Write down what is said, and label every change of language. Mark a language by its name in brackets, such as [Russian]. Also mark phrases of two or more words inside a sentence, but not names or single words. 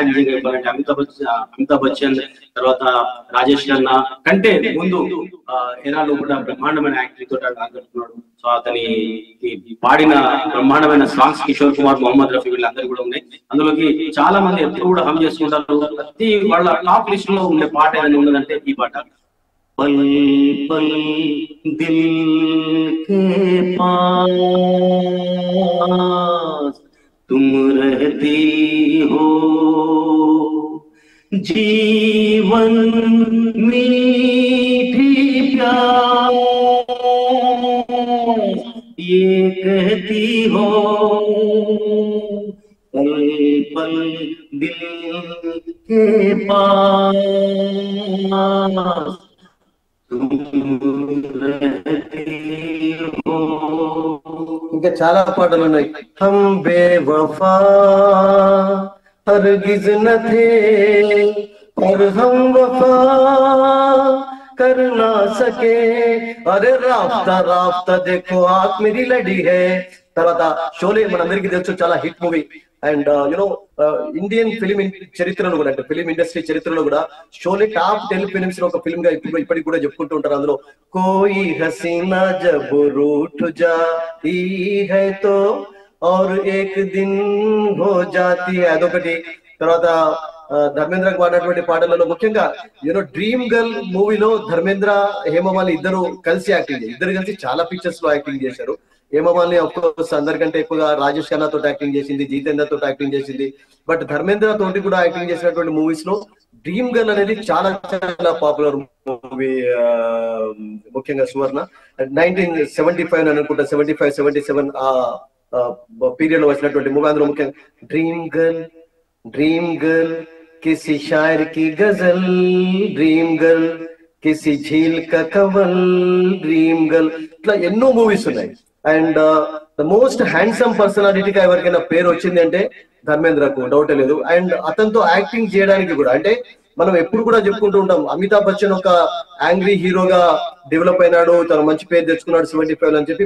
[Telugu] నిజంగా చెప్పాలంటే అమితాబ్ బచ్చన్ తర్వాత రాజేష్ ఖన్నా కంటే ముందు ఎరాలో కూడా బ్రహ్మాండమైన యాక్టింగ్ తోటి ఆకట్టుకున్నాడు. సో అతని పాడిన బ్రహ్మాండమైన సాంగ్స్ కిషోర్ కుమార్, మొహమ్మద్ రఫీ వీళ్ళందరూ కూడా ఉన్నాయి. అందులోకి చాలా మంది ఎప్పుడు కూడా హమ్ చేసుకుంటారు. ప్రతి వాళ్ళ [English] top list [Telugu] లో ఉండే పాట ఏదైనా ఉన్నదంటే ఈ పాట. [Hindi] पल पल दिल के पास तुम रहती हो, जीवन मीठी प्यास ये कहती हो, पल पल दिल के पास तुम रहती हो. [Telugu] ఇంకా చాలా పాటలు ఉన్నాయి. [Hindi] हम बेवफ़ा हरगिज़ न थे पर हम वफ़ा कर ना सके, अरे राफ्ता राफ्ता देखो आँख मेरी लड़ी है. [Telugu] తర్వాత షోలే మనందరికీ తెలుసు, చాలా హిట్ మూవీ. అండ్ [English] Indian film [Telugu] చరిత్రలో కూడా అంటే ఫిలిం ఇండస్ట్రీ చరిత్రలో కూడా షోలే టాప్ 10 ఫిలిమ్స్ లో ఒక ఫిల్మ్ గా ఇప్పటికి కూడా చెప్పుకుంటూ ఉంటారు. [Hindi] అందులో कोई हसीना जब रूठ जाती है तो और एक दिन हो जाती है అదొకటి. [Telugu] తర్వాత ధర్మేంద్రకు పాడినటువంటి పాటలలో ముఖ్యంగా డ్రీమ్ గర్ల్ మూవీలో ధర్మేంద్ర, హేమమాలిని ఇద్దరు కలిసి యాక్టింగ్ చేశారు. ఇద్దరు కలిసి చాలా పిక్చర్స్ లో యాక్టింగ్ చేశారు. హేమమాలిని [English] of course [Telugu] అందరికంటే ఎక్కువగా రాజేష్ ఖన్నా తోటి యాక్టింగ్ చేసింది, జితేందర్ తోటి యాక్టింగ్ చేసింది. బట్ ధర్మేంద్ర తోటి కూడా యాక్టింగ్ చేసినటువంటి మూవీస్ లో డ్రీమ్ గర్ల్ అనేది చాలా చాలా పాపులర్ మూవీ. ముఖ్యంగా సువర్ణ 1975 అనుకుంటా, 75-77 ఆ పీరియడ్ లో వచ్చినటువంటి మూవీ. అందులో ముఖ్యంగా [Hindi] డ్రీమ్ గర్ల్ किसी शायर की गजल, ड्रीम गर्ल किसी झील का कवल, ड्रीम गर्ल, [Telugu] ఇట్లా ఎన్నో మూవీస్ ఉన్నాయి. [English] and the most handsome [Telugu] పర్సనాలిటీగా ఎవరికైనా పేరు వచ్చింది అంటే ధర్మేంద్రకు, డౌట్ లేదు. అండ్ అతనితో యాక్టింగ్ చేయడానికి కూడా అంటే మనం ఎప్పుడు కూడా చెప్పుకుంటూ ఉంటాం, అమితాబ్ బచ్చన్ ఒక యాంగ్రీ హీరోగా డెవలప్ అయినాడు, తను మంచి పేరు తెచ్చుకున్నాడు 75 అని చెప్పి.